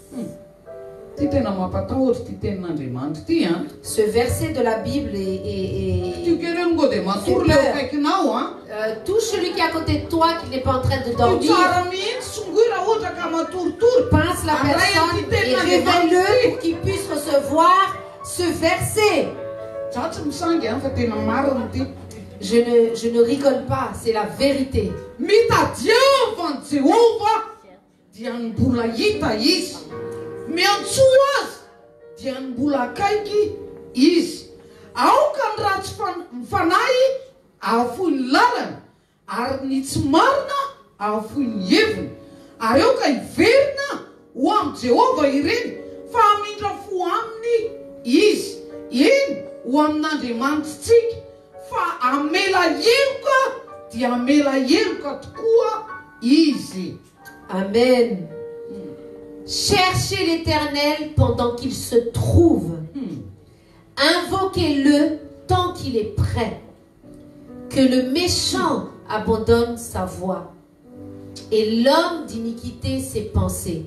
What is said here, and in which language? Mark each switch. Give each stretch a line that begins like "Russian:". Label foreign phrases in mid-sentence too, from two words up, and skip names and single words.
French: Ce verset de la Bible touche celui qui est à côté de toi, qui n'est pas en train de dormir. Pince la personne et révèle-le pour qu'il puisse recevoir ce verset. Je ne rigole pas, c'est la vérité.
Malagasy: Miantso azy dia ny mbola akaiky izy. Aoka ny raha tsy mifanahy ahafohy ny lalana, ary ny tsy marina ahafohy ny heviny. Ary eo ka hiverina ho amin'ny Jehova ireny, fa hamindra fo aminy izy. Eny ho amin'Andriamanitsika, fa amela heloka dia amela heloka tokoa izy. Amen.
French: Cherchez l'Éternel pendant qu'il se trouve. Invoquez-le tant qu'il est prêt. Que le méchant abandonne sa voie et l'homme d'iniquité ses pensées.